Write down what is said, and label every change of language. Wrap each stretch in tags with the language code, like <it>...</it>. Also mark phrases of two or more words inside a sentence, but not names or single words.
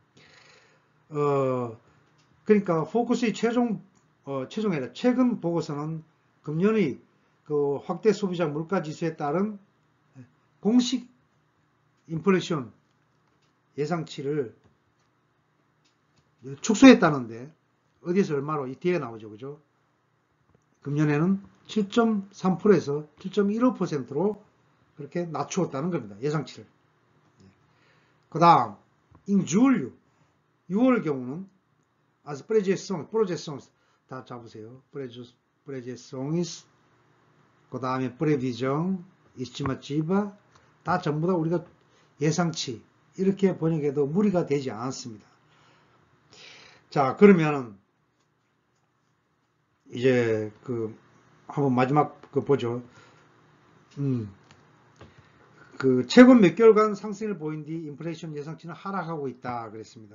<ko>그러니까 포커스의 최종이라 최근 보고서는 금년의 그 확대 소비자 물가 지수에 따른 공식 인플레이션 예상치를 축소했다는데 어디서 얼마로 이 뒤에 나오죠, 그죠? 금년에는 7.3%에서 7.15%로 그렇게 낮추었다는 겁니다. 예상치를. 그 다음,</ko> <pt>in julho,</pt> <ko>6월 경우는</ko> <pt>as projeções</pt> <ko>다 잡으세요.</ko> <pt>projeções,</pt> <ko>그 다음에</ko> <pt>previsão, estimativa,</pt> <ko>다 전부 다 우리가 예상치 이렇게 번역해도 무리가 되지 않았습니다. 자, 그러면 이제 한번 마지막 보죠. 최근 몇 개월간 상승을 보인 뒤 인플레이션 예상치는 하락하고 있다 그랬습니다.</ko>